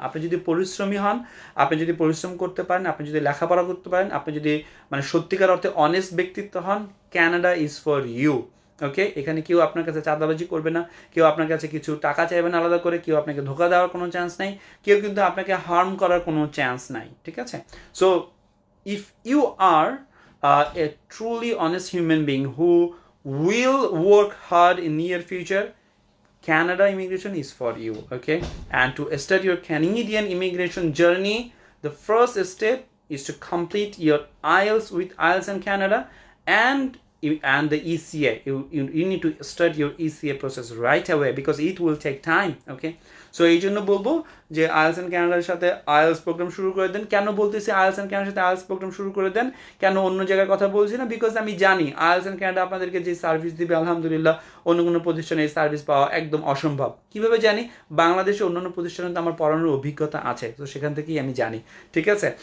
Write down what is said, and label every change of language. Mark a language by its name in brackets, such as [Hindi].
[Bangla] আপনি যদি পরিশ্রমী হন, আপনি যদি পরিশ্রম করতে পারেন, আপনি যদি লেখাপড়া করতে পারেন, আপনি যদি মানে সত্যিকার অর্থে অনেস্ট ব্যক্তিত্ব হন, [English] Canada is for you. [Bangla] ওকে, এখানে কেউ আপনার কাছে চাঁদাবাজি করবে না, কেউ আপনার কাছে কিছু টাকা চাইবে না আলাদা করে, কেউ আপনাকে ধোকা দেওয়ার কোনো চান্স নাই, কেউ কিন্তু আপনাকে হার্ম করার কোনো চান্স নাই, ঠিক আছে? [English] So if you are a truly honest human being who will work hard in near future, Canada immigration is for you, okay? And to start your Canadian immigration journey, the first step is to complete your IELTS with IELTS in Canada and the ECA. You need to start your ECA process right away because it will take time, okay? [Bangla] So এই জন্য বলবো যে IELTS and কানাডার সাথে IELTS programme শুরু করে দেন। কেন বলতেছি আইএলস অ্যান্ড কানাডার সাথে আইএলস প্রোগ্রাম শুরু করে দেন, কেন অন্য জায়গায় কথা বলছি না? বিকজ আমি জানি আইএলস অ্যান্ড কানাডা আপনাদেরকে যে সার্ভিস দিবে, আলহামদুলিল্লাহ, অন্য কোনো প্রতিষ্ঠানে এই সার্ভিস পাওয়া একদম অসম্ভব। কীভাবে জানি? বাংলাদেশে অন্যান্য প্রতিষ্ঠানে তো আমার পড়ানোর অভিজ্ঞতা আছে, তো সেখান থেকেই আমি জানি, ঠিক আছে?